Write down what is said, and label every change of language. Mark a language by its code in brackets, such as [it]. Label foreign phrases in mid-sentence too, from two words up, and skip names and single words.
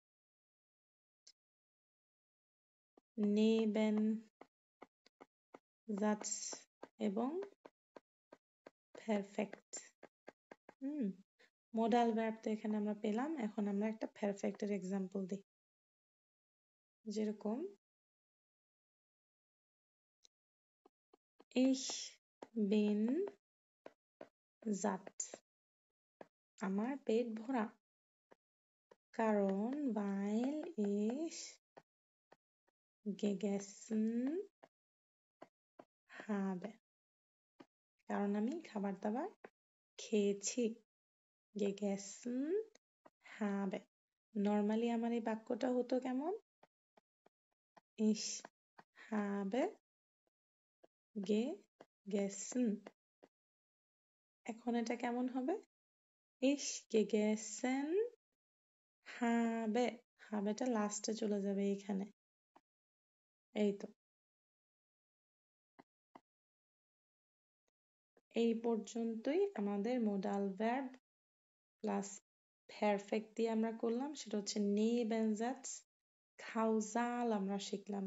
[bn] Nebensatz এবং পারফেক্ট। মডাল ভার্ব তো এখানে আমরা পেলাম, এখন আমরা একটা পারফেক্টের এক্সাম্পল দিই। [de] যেরকম Ich bin satt. [bn] আমার পেট ভরা। কারণ [de] weil ich gegessen habe. [bn] কারণ আমি খাবার দাবার খেয়েছি। [de] gegessen habe. [bn] নর্মালি আমার এই বাক্যটা হতো কেমন? [de] Ich habe gegessen. [bn] এখন এটা কেমন হবে? [de] Ich gegessen habe. [bn] হাবেটা লাস্টে চলে যাবে এইখানে। এই তো। এই পর্যন্তই আমাদের [en] modal verb [bn] প্লাস perfect দিয়ে আমরা করলাম, সেটা হচ্ছে Nebensatz causal আমরা শিখলাম।